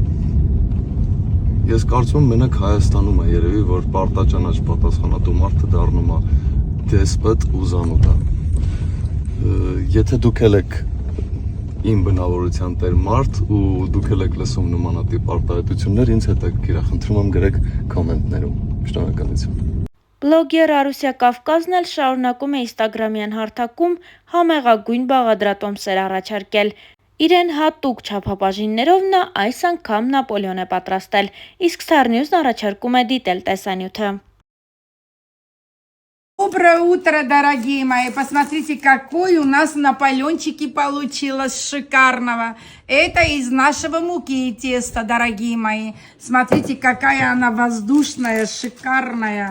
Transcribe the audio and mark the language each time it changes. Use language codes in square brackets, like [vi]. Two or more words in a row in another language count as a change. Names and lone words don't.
[hy] Ես կարծում եմ մենակ Հայաստանում է երևի որ պարտաճանաչ պատասխանատու մարդը դառնում է դեսպոտ ու զանուդա։ Եթե դուք եք իմ բնավորության տեր մարդ ու դուք եք լսում նմանատիպ արտահայտություններ, ինձ հետաքրքիր է, խնդրում եմ գրեք կոմենտներում։ Շնորհակալություն։ Բլոգեր Արուսյա Կավկազն էլ շարունակում է Instagram-յան հարթակում համեղագույն բաղադրատոմսեր առաջարկել։ Իրեն հատուկ չափաբաժիններով նա այս անգամ Նապոլեոն է պատրաստել, իսկ Star News-ն առաջարկում է դիտել տեսանյութը։ [ru] Доброе утро, дорогие мои! Посмотрите, какой у нас наполеончики получилось шикарного. Это из нашего муки и теста, дорогие мои. Смотрите, какая она воздушная, шикарная.